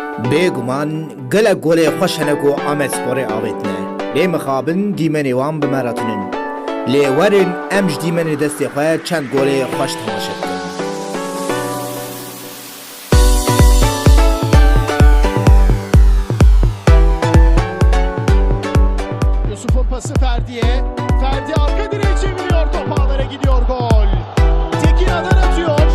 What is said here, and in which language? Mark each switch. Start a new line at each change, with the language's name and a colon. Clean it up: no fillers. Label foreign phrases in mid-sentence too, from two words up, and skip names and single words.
Kurdish: بێگومان gelek golê xweş hene ku Amedsporê avêtine. Lê mixabin dîmenê wan bimeretinin. Lê werin em ji dîmenê destê xwe çend golê xweş temaşe bikin.
Turkish: Yusuf'un pası Ferdi'ye. Ferdi arka direğe çeviriyor. Top ağlara gidiyor, gol. Tekin Adar atıyor.